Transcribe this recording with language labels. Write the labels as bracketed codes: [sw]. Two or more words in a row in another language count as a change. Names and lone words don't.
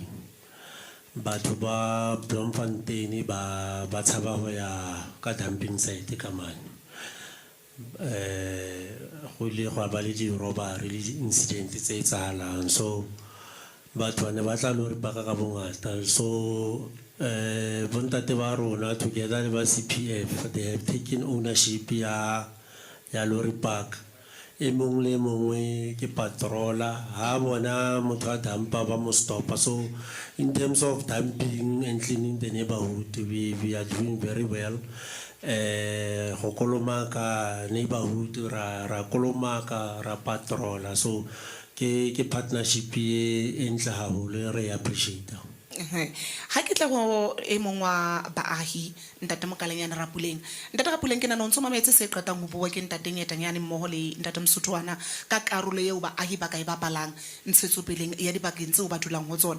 [st] Batho ba Bloemfontein ba tshaba ho ya ka dumping site ka mane. Go le go ba le di robbery le di incident tse etsahalang, so batho ne ba tla Lorry Park ka bongata. So bontate ba rona together le ba CPF, [en] they have taken ownership ya Lorry Park. [st] E mong le mongwe ke patrola ha bona motho a dampa ba mo stopa. [en] So in terms of dumping and cleaning the neighborhood, we are doing very well. [st] Go kolomaka neighborhood ra kolomaka ra patrola, so ke partnership e ntle haholo, re appreciate. Ha ke tla go e mong wa baahi ntate Mokalanyana Rapuleng. Ntate Rapuleng ke na ntse mametse se qetang ho bua ke ntate Nyetanyane mmoho le ntate Msotwana ka karolo eo baahi ba ka e bapalang ntshetsopeleng ya dibakeng tseo ba dulang ho tsona.